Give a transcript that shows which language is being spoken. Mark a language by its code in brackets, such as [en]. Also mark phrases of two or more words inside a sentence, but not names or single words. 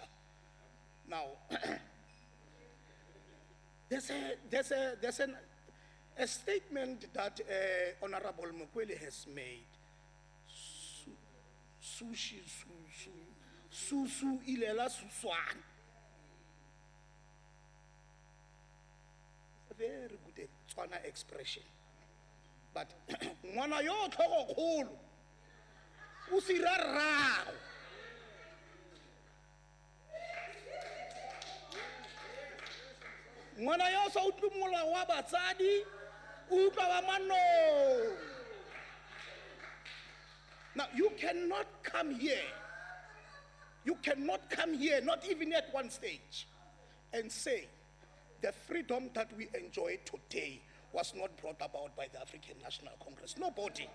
[en] Now, there's a statement that Honorable Mukwele has made. Sushi, susu, ilela, suswan. It's a very good Tswana expression. But, [tn] ngwana yo tlhogo kgolo, o sira rragwe. Ngwana yo sa utlwe molao wa batsadi, o utlwa ba manong. [en] Now, you cannot come here, not even at one stage, and say the freedom that we enjoy today was not brought about by the African National Congress. Nobody.